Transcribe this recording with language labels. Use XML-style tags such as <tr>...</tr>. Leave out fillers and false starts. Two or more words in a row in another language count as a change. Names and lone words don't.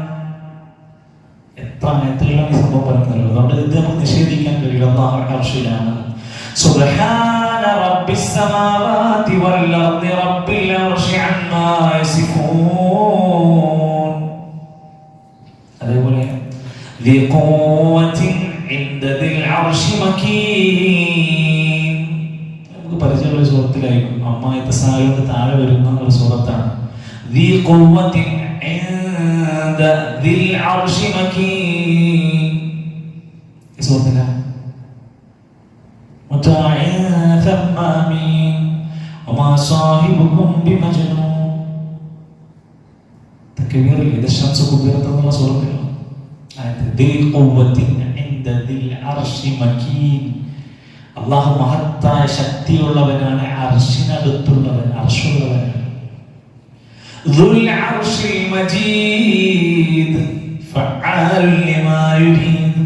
<ml>എത്ര ആയത്തുകളാണ് ഈ സംഭവം പറയുന്നത്. അതുകൊണ്ട് ഇത് നമുക്ക് നിഷേധിക്കാൻ കഴിയില്ല. അല്ലാഹു അർശിലാണ്.</ml> <ar>سبحان رب السماوات والأرض رب العرش عما يصفون. അതേപോലെ ذي قوة عند ذي العرش مكين.</ar> <ml>നമുക്ക് പരിചയമുള്ള സൂറത്തിലായിരിക്കും. അമ്മാ യതസാഅലൂൻ താഴെ വരുന്ന ഒരു സൂറത്താണ്.</ml> <ar>ذي قوة عند ذي العرش مكين.</ar> <ml>ഈ സൂറത്തിലാണ്</ml> <ar>مطاع ثم أمين وما صاحبكم بمجنون.</ar> <ml>തക്ബീറിൽ ഇത് ശംസ് കുബീറത്ത് എന്നുള്ള സൂറത്തിലാണ്. അല്ലാഹു മഹത്തായ ശക്തിയുള്ളവനാണ്, അർശിനടുത്തുള്ളവൻ, അർശുള്ളവനാണ്.</ml> <ar>ذو العرش المجيد فعال لما يريد.</ar>